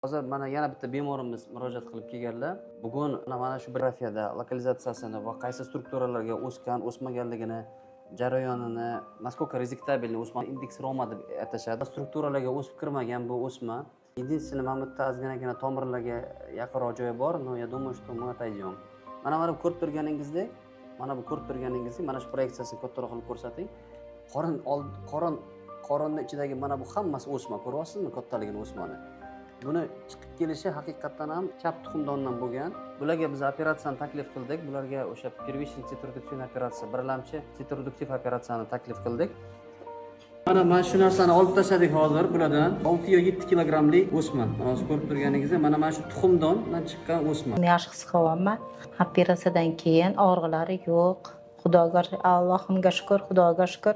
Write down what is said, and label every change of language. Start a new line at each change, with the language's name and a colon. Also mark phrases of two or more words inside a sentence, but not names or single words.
Uzbek: Hozir mana yana bitta bemorimiz murojaat qilib kelganlar. Bugun mana shu grafiyada lokalizatsiyasini va qaysi strukturalarga o'sgan, o'smaganligini, jarayonini,
Russian: насколько резектабельный
Uzbek: o'sma indeks Roma deb atashadi. Strukturalarga o'sib kirmagan bu o'sma. Единственный mana bu yerda ozginagina tomirlarga yaqinroq joyi bor,
Russian: но я думаю, что мы отойдем.
Uzbek: Mana ko'rib turganingizdek, mana shu proyeksiyasini kattaroq qilib ko'rsating. Qorinning ichidagi mana bu hammasi o'sma, ko'ryapsizmi kattaligini o'smani? Buni chiqib kelishi haqiqatan ham chap tuxumdondan bo'lgan. Bularga biz operatsiyani taklif qildik. Bularga o'sha
Russian: первичный цитопродуктив
Uzbek: operatsiya, birlamchi цитопродуктив operatsiyani taklif qildik. Mana shu narsani olib tashladik hozir bulardan 6 yo 7 kilogramlik o'sma. Hozir ko'rib turganingizdek, mana shu tuxumdondan chiqqan o'sma. Yaxshi his qilyapman. Operatsiyadan keyin og'riqlari yo'q. Xudoga, Allohimga shukr, Xudoga shukr.